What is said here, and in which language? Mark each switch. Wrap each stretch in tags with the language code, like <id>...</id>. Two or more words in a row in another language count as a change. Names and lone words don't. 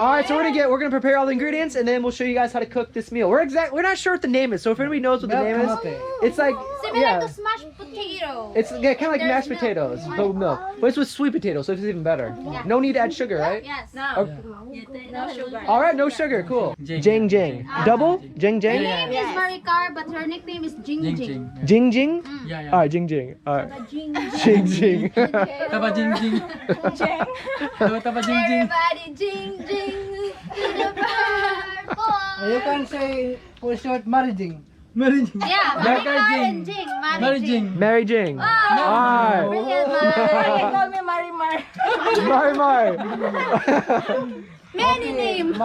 <en>All right, so we're gonna prepare all the ingredients and then we'll show you guys how to cook this meal. We're not sure what the name is, so if anybody knows what the name is, it's like Similar to smashed potato. it's kind of like There's mashed milk. potatoes, but with milk. But it's with sweet potatoes, so it's even better. Yeah. No need to add sugar, right? Yes. Okay. No sugar. All right, no sugar. Cool. Jing. Jing Jing. Double? Jing Her Jing? name is Maricar, but her nickname is Jing Jing Jing. Jing. Jing Jing? Yeah, yeah. All right, Jing Jing. All right. Jing Jing Jing. Taba Jing Jing. Taba Jing Jing. Everybody Jing Jing to the purple. You can say for short, marrying. Mary Jing. Yeah, Maricar Maricar Jing. and Jing. Mary Jing. Mary Jing. Oh, All right. brilliant, You man. call me Marimar. Mari. Many names.</en>